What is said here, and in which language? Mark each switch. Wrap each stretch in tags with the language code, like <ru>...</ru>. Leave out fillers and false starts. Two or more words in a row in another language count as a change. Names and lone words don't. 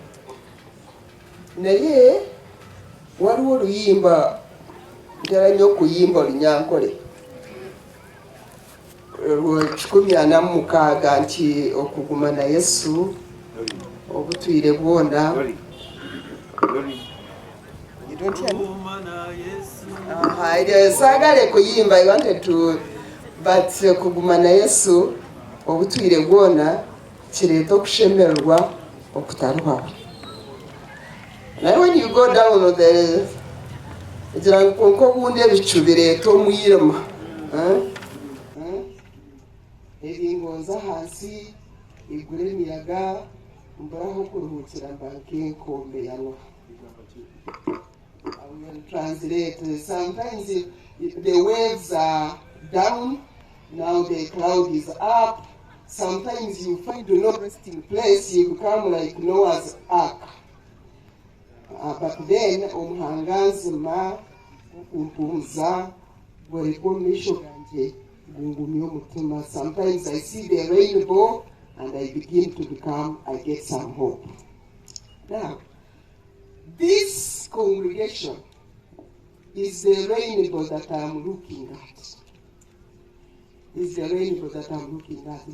<nyn>Naye waliwo oluyimba ntera nnyo okuyimba Olunyankole 146 nti okuguma na Yesu obutwire bwona. Saagale kuyimba,</nyn> <en>I wanted to, but</en> <nyn>kuguma na Yesu obutwire bwona kireeta okushemererwa okutaruhaho. Naye</nyn> <en>when you go down on the</en> <nyn>egira nkonko obundi ebicu bireeta omwirima ebingonza hansi igura emiyaga mburaho kuruhukira mbanka enkombe yanwa.</nyn> <en>I will translate. Sometimes the waves are down, now the cloud is up. Sometimes you find no resting place, you become like Noah's Ark. But then</en> <nyn>omuhanganzima umpumza bweripomisho ganje gungumya omutima.</nyn> <en>Sometimes I see the rainbow and I begin to become, I get some hope. Now, this congregation is the rainbow that I'm looking at. Is the rainbow that I'm looking at.</en>